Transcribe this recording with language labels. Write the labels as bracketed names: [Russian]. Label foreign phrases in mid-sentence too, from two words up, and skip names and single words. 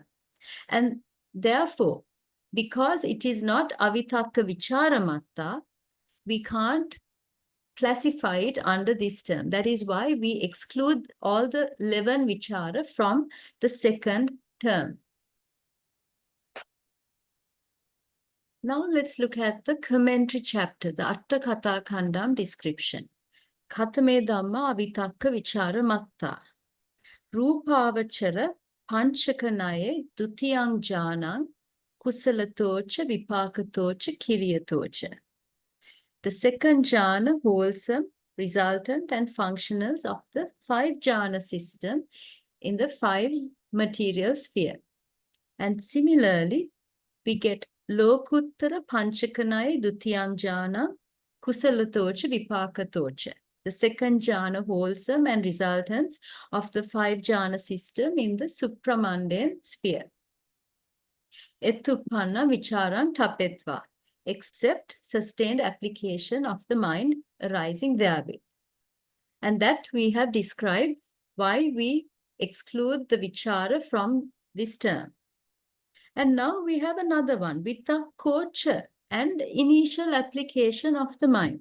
[English] And therefore, because it is not avitakkavicāramattā, we can't classify it under this term. That is why we exclude all the 11 vichara from the second term. Now let's look at the commentary chapter, the Atthasālinī description. [Pali] Katame dhamma avitakkavicāramattā. Rūpāvachara panchakanaye dutiyang jnanang kusalatocha vipakatocha kiriyatocha. [English] The second jhana, wholesome, resultant, and functionals of the 5 jhana system in the 5 material sphere. And similarly, we get [Pali] lokuttara panchakanaye dutiyang jnana kusalatocha vipakatocha. [English] The second jhana, wholesome and resultants of the 5 jhana system in the supramundane sphere. [Pali] Ettuppanna vicharan tapetva, [English] except sustained application of the mind arising therewith. And that we have described why we exclude the vichara from this term. And now we have another one, vitakkocha, and initial application of the mind.